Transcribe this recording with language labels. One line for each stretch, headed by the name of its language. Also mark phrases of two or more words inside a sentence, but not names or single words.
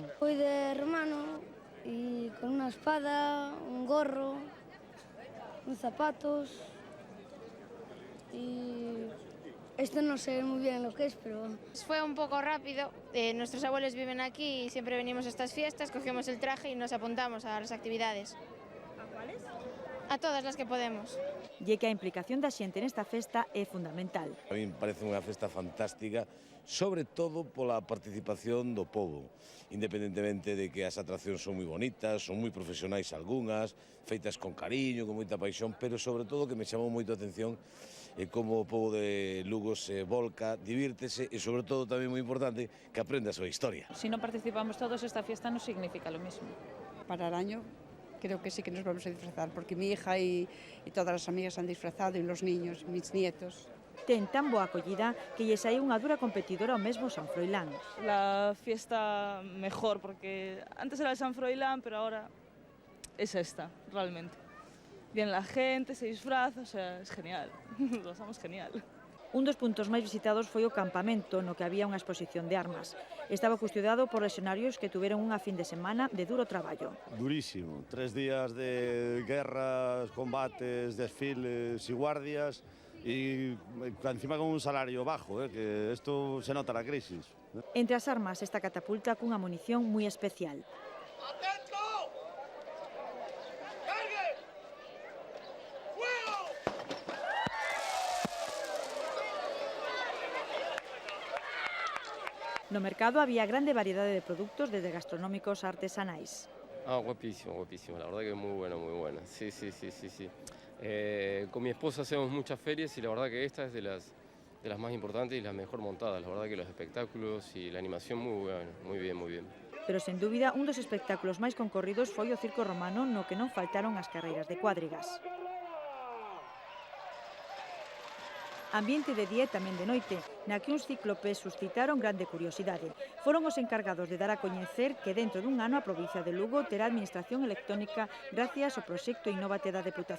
Spanish: Fui de romano y con una espada, un gorro, unos zapatos y esto no sé muy bien lo que es, pero... Fue un poco rápido, nuestros abuelos viven aquí y siempre venimos a estas fiestas, cogemos el traje y nos apuntamos a las actividades. ¿A cuáles? A todas las que podemos.
Galician: E que a implicación da xente nesta festa é fundamental.
Spanish: A mí me parece
Galician: unha festa fantástica, sobre todo pola participación do povo, independentemente de que as atraccións son moi bonitas, son moi profesionais algunhas, feitas con cariño, con moita paixón, pero sobre todo que me chamou moito a atención como o povo de Lugo se volca, divírtese e sobre todo tamén moi importante que aprenda a súa historia.
Spanish: Si non participamos todos, esta fiesta non significa lo mismo. Para el año creo que sí que nos vamos a disfrazar, porque mi hija y todas las amigas han disfrazado y los niños, mis nietos.
Galician: Ten tan boa acollida que lle saíu unha dura competidora ao mesmo San Froilán.
Spanish: La fiesta mejor, porque antes era el San Froilán, pero ahora es esta, realmente. Viene la gente, se disfraza, o sea, es genial, lo pasamos genial.
Galician: Un dos puntos máis visitados foi o campamento, no que había unha exposición de armas. Estaba custodiado por lexionarios que tuveron unha fin de semana de duro traballo.
Spanish: Durísimo, 3 días de guerras, combates, desfiles y guardias, y encima con un salario bajo, que esto se nota la crisis.
Galician: Entre as armas, esta catapulta cunha munición moi especial. No mercado había grande variedade de produtos, desde gastronómicos a artesanais.
Spanish: Guapísimo, guapísimo, la verdad que muy buena, muy buena. Sí. Con mi esposa hacemos muchas ferias y la verdad que esta es de las más importantes y las mejor montadas. La verdad que los espectáculos y la animación muy buena, muy bien, muy bien.
Galician: Pero, sen dúbida, un dos espectáculos máis concorridos foi o circo romano, no que non faltaron as carreiras de cuadrigas. Ambiente de día e tamén de noite, na que uns cíclopes suscitaron grande curiosidade. Foron os encargados de dar a coñecer que dentro dun ano a provincia de Lugo terá administración electrónica gracias ao proxecto Innovate da Deputación.